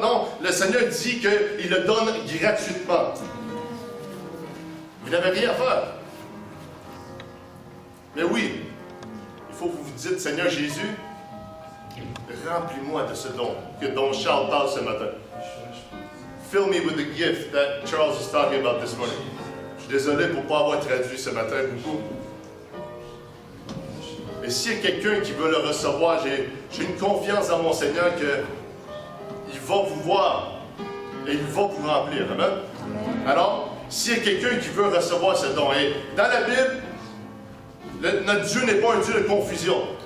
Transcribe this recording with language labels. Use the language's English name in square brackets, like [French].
[French] Non, le Seigneur dit qu'il le donne gratuitement. Vous n'avez rien à faire. Mais oui, il faut que vous vous dites, Seigneur Jésus, remplis-moi de ce don dont Charles parle ce matin. [English] Fill me with the gift that Charles is talking about this morning. [French] Je suis désolé pour ne pas avoir traduit ce matin beaucoup. Et s'il y a quelqu'un qui veut le recevoir, j'ai une confiance en mon Seigneur qu'il va vous voir et il va vous remplir. Amen? Alors, s'il y a quelqu'un qui veut recevoir ce don, et dans la Bible, notre Dieu n'est pas un Dieu de confusion.